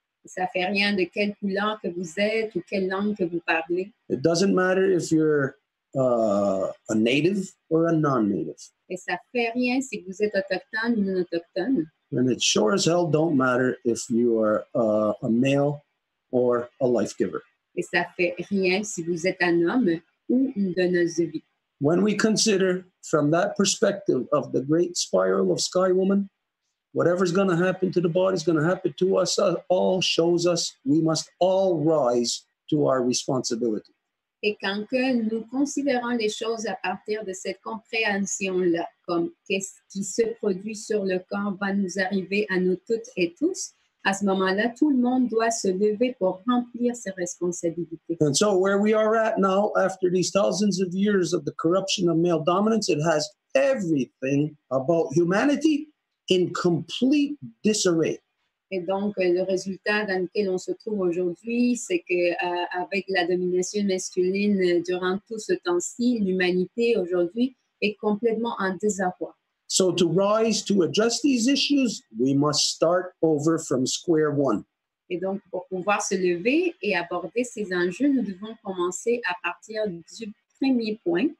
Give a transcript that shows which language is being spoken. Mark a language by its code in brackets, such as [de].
[fr] Ça ne fait rien de quelle couleur que vous êtes ou quelle langue que vous parlez. [en] It doesn't matter if you're a native or a non-native. [fr] Et ça ne fait rien si vous êtes autochtone ou non autochtone. [en] And it sure as hell don't matter if you are a male or a life giver. [fr] Et ça ne fait rien si vous êtes un homme ou une donneuse de vie. [en] When we consider from that perspective of the great spiral of Sky Woman, whatever's going to happen to the body is going to happen to us all, shows us we must all rise to our responsibility. [fr] Et quand que nous considérons les choses à partir de cette compréhension-là, comme qu'est-ce qui se produit sur le corps va nous arriver à nous toutes et tous, à ce moment-là, tout le monde doit se lever pour remplir ses responsabilités. [en] And so where we are at now, after these thousands of years of the corruption of male dominance, it has everything about humanity in complete disarray. [fr] Et donc, le résultat dans lequel on se trouve aujourd'hui, c'est qu'avec la domination masculine durant tout ce temps-ci, l'humanité aujourd'hui est complètement en désarroi. [en] So to rise to address these issues, we must start over from square one. [fr] Et donc, pour pouvoir se lever et aborder ces enjeux, nous devons commencer à partir du premier point.